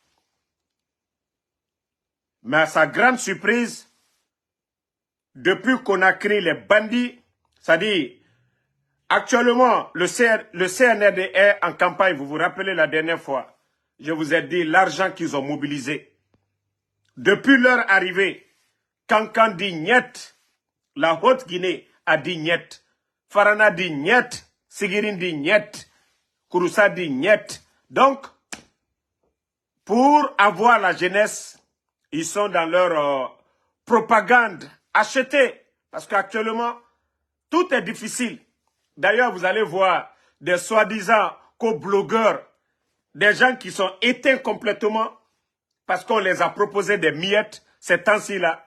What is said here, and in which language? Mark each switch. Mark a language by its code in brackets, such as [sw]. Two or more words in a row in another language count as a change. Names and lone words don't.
[fr] Mais à sa grande surprise, depuis qu'on a créé les bandits, c'est-à-dire, actuellement, le CNRD est en campagne. Vous vous rappelez la dernière fois, je vous ai dit l'argent qu'ils ont mobilisé. Depuis leur arrivée, Kankan dit niet, la Haute-Guinée a dit niet, Farana dit niet, Sigirin dit niet, Kouroussa dit niet. Donc, pour avoir la jeunesse, ils sont dans leur propagande achetée. Parce qu'actuellement, tout est difficile. D'ailleurs, vous allez voir des soi-disant co-blogueurs, des gens qui sont éteints complètement parce qu'on les a proposé des miettes ces temps-ci là.